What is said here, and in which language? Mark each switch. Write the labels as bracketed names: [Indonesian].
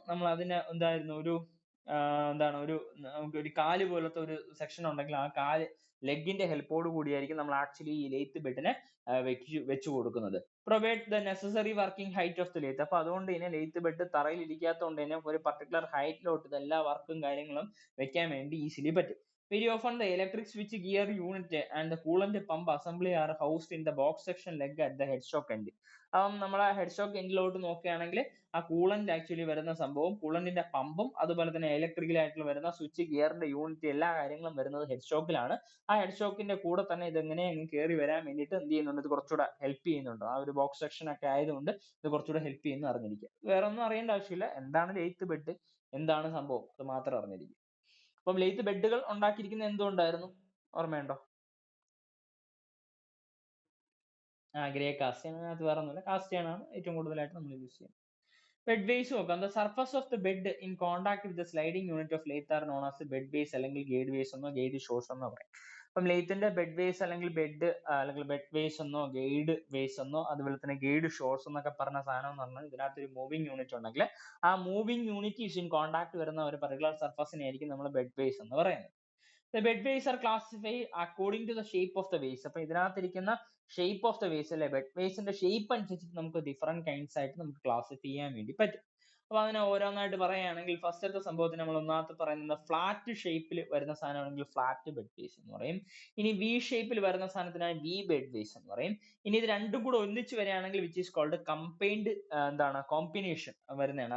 [Malayalam] നമ്മൾ അതിന് എന്തായിരുന്നു എന്താണ് ഒരു കാല് പോലത്തെ ഒരു സെക്ഷൻ ഉണ്ടെങ്കിൽ ആ കാല് ലെഗിന്റെ ഹെൽപ്പോട് കൂടിയായിരിക്കും നമ്മൾ ആക്ച്വലി ഈ ലെയ്ത്ത് ബെഡിനെ വെച്ച് കൊടുക്കുന്നത്. [English] Provide the necessary working height of the lathe. [Malayalam] അപ്പൊ അതുകൊണ്ട് തന്നെ ലെയ്ത്ത് ബെഡ് തറയിൽ ഇരിക്കാത്തതുകൊണ്ട് തന്നെ ഒരു പർട്ടിക്കുലർ ഹൈറ്റിലോട്ട് ഇതെല്ലാ വർക്കും കാര്യങ്ങളും വെക്കാൻ വേണ്ടി ഈസിലി പറ്റും. [English] Very often the electric switch gear unit and the coolant pump assembly are housed in the box section leg at the headstock end. [Malayalam] നമ്മൾ ആ ഹെഡ്സ്റ്റോക്ക് എൻഡിലോട്ട് നോക്കുകയാണെങ്കിൽ ആ കൂളന്റ് ആക്ച്വലി വരുന്ന സംഭവം, കൂളന്റിന്റെ പമ്പും അതുപോലെ തന്നെ ഇലക്ട്രിക്കൽ ആയിട്ടുള്ള വരുന്ന സ്വിച്ച് ഗിയറിന്റെ യൂണിറ്റ് എല്ലാ കാര്യങ്ങളും വരുന്നത് ഹെഡ്സ്റ്റോക്കിലാണ്. ആ ഹെഡ്സ്റ്റോക്കിന്റെ കൂടെ തന്നെ ഇത് എങ്ങനെ കയറി വരാൻ വേണ്ടിയിട്ട് എന്ത് ചെയ്യുന്നുണ്ട്, ഇത് കുറച്ചുകൂടെ ഹെൽപ്പ് ചെയ്യുന്നുണ്ട്. ആ ഒരു ബോക്സ് സെക്ഷൻ ഒക്കെ ആയതുകൊണ്ട് ഇത് കുറച്ചുകൂടെ ഹെൽപ്പ് ചെയ്യുന്നു അറിഞ്ഞിരിക്കുക. വേറെ ഒന്നും അറിയേണ്ട ആവശ്യമില്ല, എന്താണ് ലെയ്ത്ത് ബെഡ്, എന്താണ് സംഭവം, അത് മാത്രം അറിഞ്ഞിരിക്കുക. അപ്പം ലെയ്ത്ത് ബെഡുകൾ ഉണ്ടാക്കിയിരിക്കുന്നത് എന്തുകൊണ്ടായിരുന്നു, ഓർമ്മയുണ്ടോ? Grey cast iron. അതിനകത്ത് വേറെ ഒന്നുമില്ല, കാസ്റ്റേൺ ആണ് ഏറ്റവും കൂടുതലായിട്ട് നമ്മൾ യൂസ് ചെയ്യുന്നത്. ബെഡ് ബേസ് നോക്കാം. [English] the surface of the bed in contact with the sliding unit of lathe are known as bed base [Malayalam] അല്ലെങ്കിൽ ഗേഡ് ബേസ് എന്നോ ഗേഡ് ഷോസ് എന്നോ പറയും. അപ്പം ലെയ്ത്തിന്റെ ബെഡ് ബേസ് അല്ലെങ്കിൽ ബെഡ് ബേസ് എന്നോ ഗേഡ് ബേസ് എന്നോ അതുപോലെ തന്നെ ഗേഡ് ഷോസ് എന്നൊക്കെ പറഞ്ഞ സാധനം എന്ന് പറഞ്ഞാൽ ഇതിനകത്ത് ഒരു മൂവിംഗ് യൂണിറ്റ് ഉണ്ടെങ്കിൽ ആ moving unit [English] is in contact [Malayalam] വരുന്ന ഒരു പർട്ടിക്കുലർ സർഫസിനെ ആയിരിക്കും നമ്മൾ ബെഡ് ബേസ് എന്ന് പറയുന്നത്. [English] The bed base are classified according to the shape of the base. [Malayalam] അപ്പൊ ഇതിനകത്തിരിക്കുന്ന [English] shape of the base [Malayalam] അല്ലെ, bed base ന്റെ shape അനുസരിച്ച് നമുക്ക് [English] different kinds [Malayalam] ആയിട്ട് നമുക്ക് classify ചെയ്യാൻ വേണ്ടി പറ്റും. അപ്പൊ അതിനെ ഓരോന്നായിട്ട് പറയുകയാണെങ്കിൽ ഫസ്റ്റത്തെ സംഭവത്തിന് നമ്മൾ ഒന്നാമത്തെ പറയുന്നത് ഫ്ലാറ്റ് ഷേപ്പിൽ വരുന്ന സാധനമാണെങ്കിൽ ഫ്ലാറ്റ് ബെഡ് ബേസ് എന്ന് പറയും. ഇനി വി ഷേപ്പിൽ വരുന്ന സാധനത്തിനാണ് വി ബെഡ് ബേസ് എന്ന് പറയും. ഇനി ഇത് രണ്ടും കൂടെ ഒന്നിച്ച് വരികയാണെങ്കിൽ [English] which is called [Malayalam] combined combination വരുന്നതാണ്.